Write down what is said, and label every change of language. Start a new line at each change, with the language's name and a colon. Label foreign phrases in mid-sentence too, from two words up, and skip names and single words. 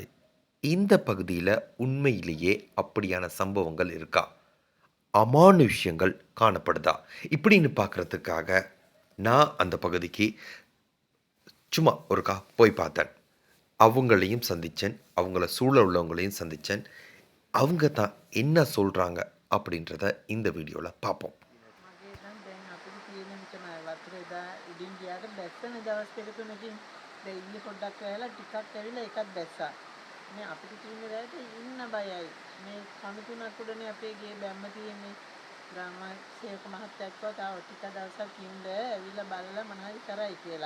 Tamil: இந்த பகுதியில் உண்மையிலேயே அப்படியான சம்பவங்கள் இருக்கா, அமானுஷ்யங்கள் காணப்படுதா இப்படின்னு பார்க்குறதுக்காக நான் அந்த பகுதிக்கு சும்மா ஒருக்கா போய் பார்த்தேன். அவங்களையும் சந்தித்தேன், அவங்கள சூழ உள்ளவங்களையும் சந்தித்தேன். அவங்க தான் என்ன சொல்கிறாங்க அப்படின்றத இந்த வீடியோவில் பார்ப்போம்.
Sinhala: මේ අපිට තියෙන රැයට ඉන්න බයයි. මේ කණු තුනක් උඩනේ අපේ ගේ බැම්ම තියෙන්නේ. ග්‍රාම සේවක මහත්තයා කිව්වා තාම ටික දවසක් ඉන්න ඇවිල්ලා බලලා මොනවද කරයි කියලා.